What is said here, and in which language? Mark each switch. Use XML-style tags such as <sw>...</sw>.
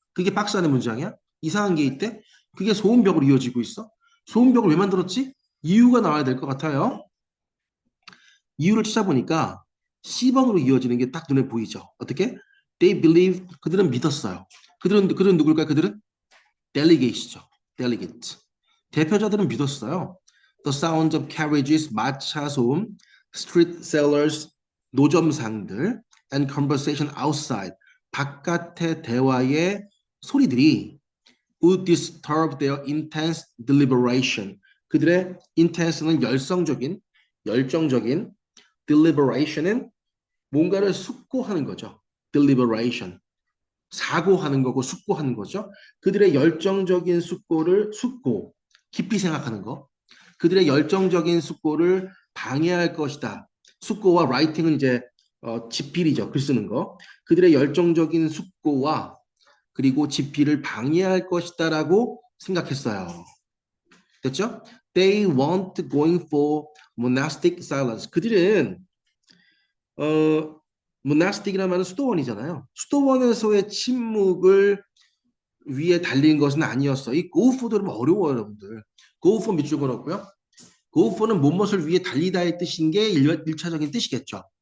<ko>그게 박스 안의 문장이야? 이상한 게 있대? 그게 소음벽으로 이어지고 있어? 소음벽을 왜 만들었지? 이유가 나와야 될 것 같아요. 이유를 찾아보니까 C번으로 이어지는 게 딱 눈에 보이죠. 어떻게?</ko> <en>They believe</en> <ko>그들은 믿었어요. 그들은 누굴까요? 그들은 delegate이죠. delegate. 대표자들은 믿었어요.</ko> <en>The sound of carriages,</en> <ko>마차 소음,</ko> <en>street sellers,</en> <ko>노점상들,</ko> <en>and conversation outside,</en> <ko>바깥의 대화의 소리들이</ko> <en>would disturb their intense deliberation.</en> <ko>그들의 intense는 열정적인, deliberation은 뭔가를 숙고하는 거죠.</ko> <en>deliberation.</en> <ko>사고하는 거고 숙고하는 거죠. 그들의 열정적인 숙고, 깊이 생각하는 거. 그들의 열정적인 숙고를 방해할 것이다. 숙고와 writing은 이제 집필이죠. 글 쓰는 거. 그들의 열정적인 숙고와 그리고 집필을 방해할 것이다라고 생각했어요. 됐죠?</ko> <en>They weren't going for monastic silence.</en> <ko>그들은 monastic이라는 말은 수도원이잖아요. 수도원에서의 침묵을 위에 달린 것은 아니었어. 이 go for도 어려워요, 여러분들. go for 밑줄 그었고요. go for는 무엇을 위해 달리다의 뜻인 게 1차적인 뜻이겠죠.</ko>